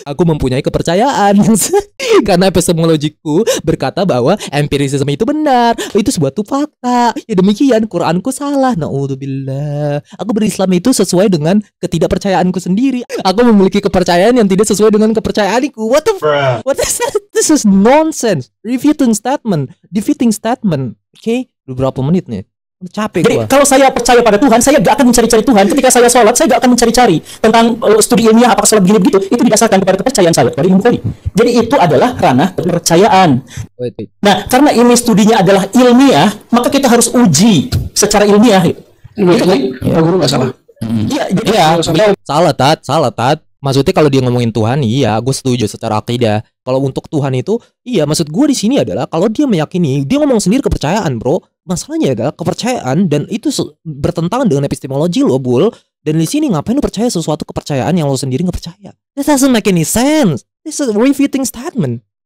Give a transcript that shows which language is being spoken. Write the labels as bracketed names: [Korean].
[Indonesian] Aku mempunyai kepercayaan. Karena epistemologiku berkata bahwa empirisisme itu benar. Itu sebuah fakta. Ya demikian, Quranku salah. Na'udzubillah. Aku berislam itu sesuai dengan ketidakpercayaanku sendiri. Aku memiliki kepercayaan yang tidak sesuai dengan kepercayaanku. [English] What is that? This is nonsense. Defeating statement. [Indonesian] Oke, berapa menit nih? Capek Jadi gua. kalau saya percaya pada Tuhan, saya gak akan mencari-cari Tuhan. Ketika saya sholat, saya gak akan mencari-cari tentang studi ilmiah apakah sholat begini begitu. Itu didasarkan kepada kepercayaan saya kepada Imam Bukhari. Jadi itu adalah ranah kepercayaan. [English] Wait. [Indonesian] Nah, karena ini studinya adalah ilmiah, maka kita harus uji secara ilmiah. Pak Guru nggak salah. Iya, jadi Salah tat. Maksudnya kalau dia ngomongin Tuhan, iya, gue setuju secara akidah. Kalau untuk Tuhan itu, iya, maksud gue di sini adalah kalau dia meyakini, dia ngomong sendiri kepercayaan, bro. Masalahnya adalah kepercayaan dan itu bertentangan dengan epistemologi lo, Bul. Dan di sini ngapain lo percaya sesuatu kepercayaan yang lo sendiri nggak percaya? [English] That doesn't make any sense. This is a refuting statement.